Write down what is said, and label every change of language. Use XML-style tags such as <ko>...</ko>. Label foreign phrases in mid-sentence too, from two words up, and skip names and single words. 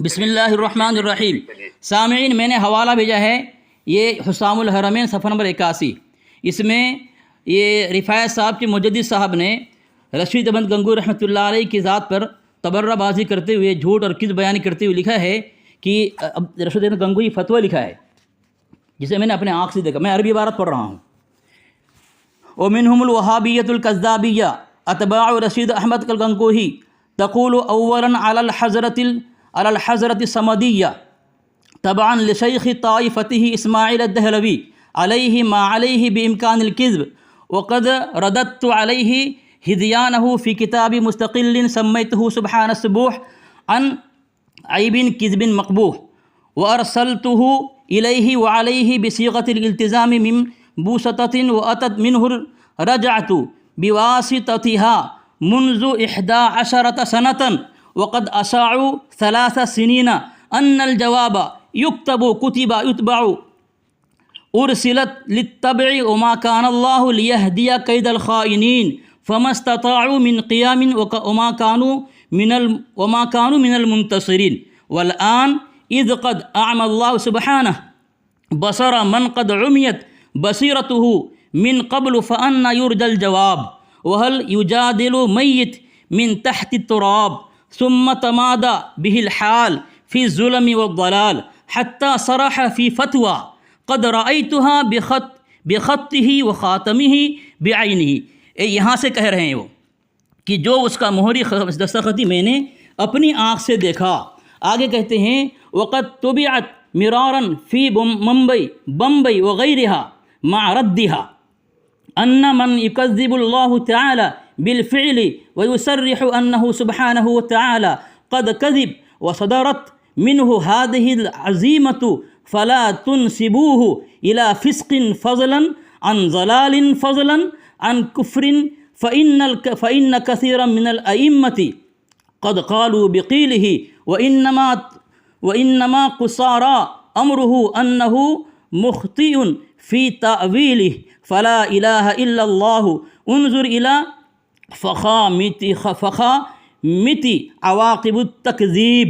<hi>बिस्मिल्लाहिर्रहमानिर्रहीम। सामीन, मैंने हवाला भेजा है, ये हुसामुल हरमैन सफ़ा नंबर 81। इसमें ये रिफ़ायत साहब के मुजद्दिद साहब ने रशीद अहमद गंगोही</hi> <ar>رحمة الله عليه</ar> <hi>की ज़ात पर तबर्राबाजी करते हुए, झूठ और किस बयानी करते हुए लिखा है कि रशीद अहमद गंगोही फतवा लिखा है, जिसे मैंने अपने आँख से देखा। मैं अरबी इबारत पढ़ रहा हूँ।</hi> <ar>ومنهم الوهابية الكذابية أتباع رشيد أحمد گنگوهي تقول أولا على الحضرة الصمدية تبعا لشيخ طائفته إسماعيل الدهلوي عليه ما عليه بإمكان الكذب وقد رددت عليه هذيانه في كتاب مستقل سميته سبحان السبوح عن عيب كذب مقبوح وأرسلته إليه وعليه بصيغة الالتزام من بوسطة وأتت منه الرجعة بواسطتها منذ 11 سنة وقد أساء 3 سنين أن الجواب يكتب كتبا يطبع أرسلت للطبع وما كان الله ليهدي كيد الخائنين فما استطاع من قيام وما كانوا من ال منتصرين والآن إذ قد أعمى الله سبحانه بصر من قد عميت بصيرته من قبل فأنى يرجى الجواب وهل يجادل ميت من تحت تراب ثم تمادى به الحال في ظلم وضلال حتى صرح في فتوى قد رأيتها بخطه وخاتمه بعينه.</ar> <hi>यहाँ से कह रहे हैं वो कि जो उसका मोहरी दस्तखती मैंने अपनी आँख से देखा। आगे कहते हैं</hi> <ar>وقد طبعت مرارا في بمبئ وغيرها ما ردها أن من يكذب الله تعالى بالفعل ويصرح أنه سبحانه وتعالى قد كذب وصدرت منه هذه العظيمة فلا تنسبوه إلى فسق فضلا عن ضلال فضلا عن كفر فإن كثيرا من الأئمة قد قالوا بقيله وإنما قصارى أمره أنه مخطئ في تأويله فلا إله إلا الله انظر إلى فخامة عواقب التكذيب.</ar>